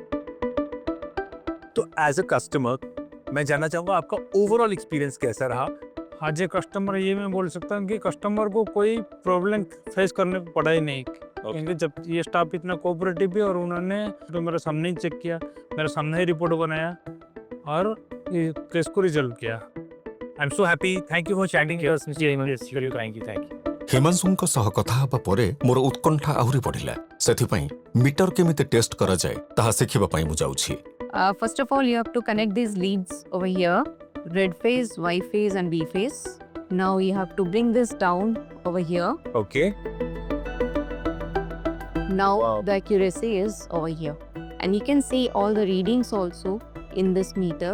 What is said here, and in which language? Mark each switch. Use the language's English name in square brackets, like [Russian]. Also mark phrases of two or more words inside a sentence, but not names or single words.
[Hindi] तो [English] as a customer [Hindi] मैं जानना चाहूँगा आपका [English] overall experience [Hindi] कैसा रहा? आज ये कस्टमर, ये मैं बोल सकता हूँ कि कस्टमर को कोई [English] problem face [Hindi] करने को पड़ा ही नहीं, क्योंकि जब ये स्टाफ इतना कोऑपरेटिव भी और उन्होंने तो मेरे सामने ही चेक किया, मेरे सामने ही रिपोर्ट बनाया और ये केस को रिजल्व किया। [English] I am so happy. Thank you for chatting here. Thank you. [Odia] हिमांशुଙ୍କ ସହ କଥା ହେବା ପରେ ମୋର ଉତ୍କଣ୍ଠା ଆହୁରି ବଢ଼ିଲା। ସେଥିପାଇଁ ମିଟର କେମିତି ଟେଷ୍ଟ କରାଯାଏ ତାହା ଶିଖିବା ପାଇଁ ମୁଁ ଯାଉଛି। [English] First of all, you have to connect these leads over here, red phase, Y phase and B phase. Now you have to bring this down over here. Okay. Now the accuracy is over here. And you can see all the readings also in this meter.